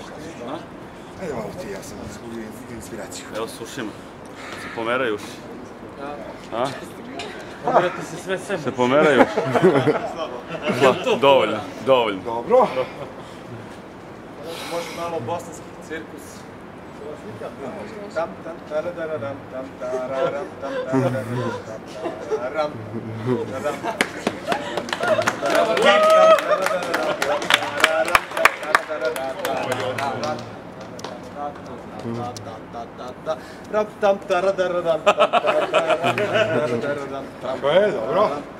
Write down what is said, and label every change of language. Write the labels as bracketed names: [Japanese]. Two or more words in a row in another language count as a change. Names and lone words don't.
[Serbian] Ajde malo ti, ja sam izgubio inspiraciju. Evo sušima. Se pomeraju uši. A? Pomerate se sve sebe. Se pomeraju uši. Dovoljno, dovoljno. Dobro. Može malo bosanski cirkus. Tam tam taradaram tam tararam tam taradaram tam tararam. Tako je, dobro.